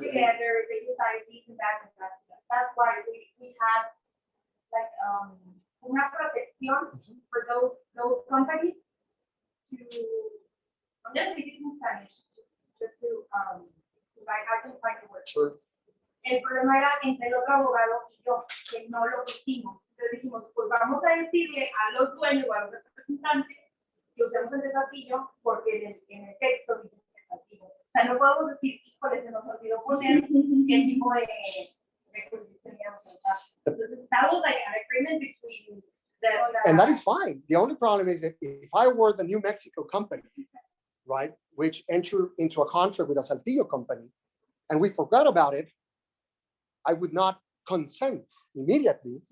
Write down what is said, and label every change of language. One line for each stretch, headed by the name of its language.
English: together, they decided this and that and that. That's why we had like
Spanish: una protección
English: for those companies to, I'm gonna say this in Spanish, just to I can find the word. Sure.
Spanish: El problema era entre el otro abogado y yo, que no lo pusimos. Entonces dijimos, pues vamos a decirle a los dueños o a los representantes que usemos el de Saltillo, porque en el texto dice que es Saltillo. O sea, no podemos decir, híjole, se nos olvidó poner qué tipo de jurisdicción íbamos a usar. Entonces,
English: that was like an agreement between And that is fine. The only problem is that if I were the New Mexico company, right, which entered into a contract with a Saltillo company, and we forgot about it, I would not consent immediately